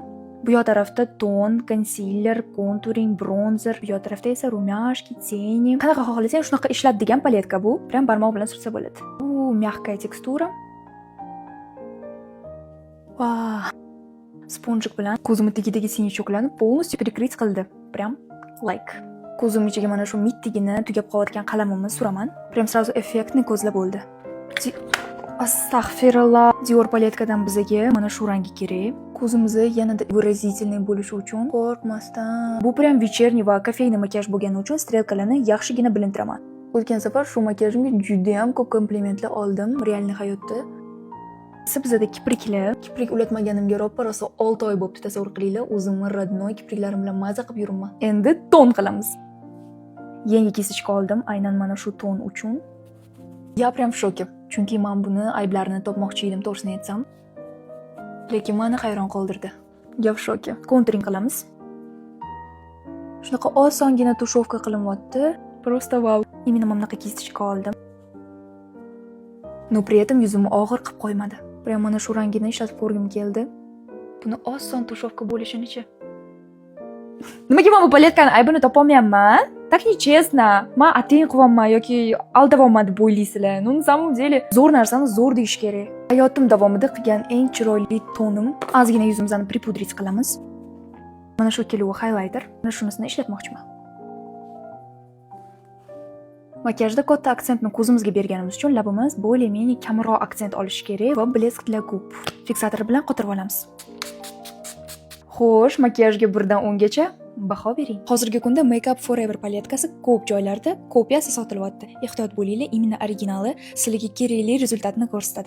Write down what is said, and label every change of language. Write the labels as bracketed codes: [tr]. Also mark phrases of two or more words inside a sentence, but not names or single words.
[uz] Bu yoq tarafda ton, [en] concealer, contouring, bronzer, [uz] bu yoq tarafda esa [ru] румяшки, тени. [uz] Qanaqa xohlasang shunaqa ishlatadigan paletka bu. Prям barmoq bilan sursa bo'ladi. Bu mягкая tekstura. Wow. Sponjik bilan ko'zimni tagidagi siniy cho'klarni [ru] полностью прикрыть [uz] qildi. Prям like. Ko'zim ichiga mana shu mittigini tugab qolayotgan qalamimni suraman. [ru] Прям сразу [uz] effektni ko'zlab bo'ldi. Astagfirullah. Dior paletkadan bizga mana shu rangi kerak. Ko'zimizni yanada выразительный bo'lishi uchun qo'rqmasdan. Bu [ru] прям вечерний [uz] va kofeyniy makiyaj bo'lgani uchun strelkalarni yaxshigina bilintiraman. O'tgan safar shu makiyajimga juda ham ko'p komplimentlar oldim real hayotda. Bizada kiprik ulatmaganimga roppa-rosa 6 oy bo'libdi, tasavvur qilinglar. O'zimni родной kipriklarim bilan maza qilib yuraman. Endi ton qilamiz. Yangi kisichka oldim, aynan mana shu ton uchun. [ru] Я прям в шоке. [uz] Chunki men buni ayblarini topmoqchi edim, to'g'risini aytsam. Lekin meni hayron qoldirdi. [ru] Я в шоке. [uz] Contouring qilamiz. Shunaqa osongina tushovka qilinyapti. Просто vau. Именно mana bunaqa kisichka oldim. [ru] Но при этом [uz] yuzimni og'ir qilib qo'ymadi. Prям mana shu rangini ishlatib ko'rgim keldi. Buni oson tushovka bo'lishini-chi. Nimaga men bu paletkani aybini topolmayapman? [ru] Так nechestно. [uz] Men ateng qilyapman yoki aldayapman deb o'ylaysizlar. No, [ru] на самом деле [uz] zo'r narsani zo'r deyish kerak. Hayotim davomida qilgan eng chiroyli tonim. Ozgina yuzimizni pripudrits qilamiz. Mana shu keluvi highlighter. Mana shunisini ishlatmoqchiman. Makiyajda katta aksentni ko'zimizga berganimiz uchun labimiz более-менее kamroq aksent olishi kerak va [ru] блеск для губ [uz] fiksator bilan qotirib olamiz. Xo'sh, makiyajga 1 dan 10 gacha baho bering. Hozirgi kunda Make Up Forever paletkasi ko'p joylarda kopiyasi sotilyapti. Ehtiyot bo'linglar, imенно originali sizlarga kerakli rezultatni ko'rsatadi.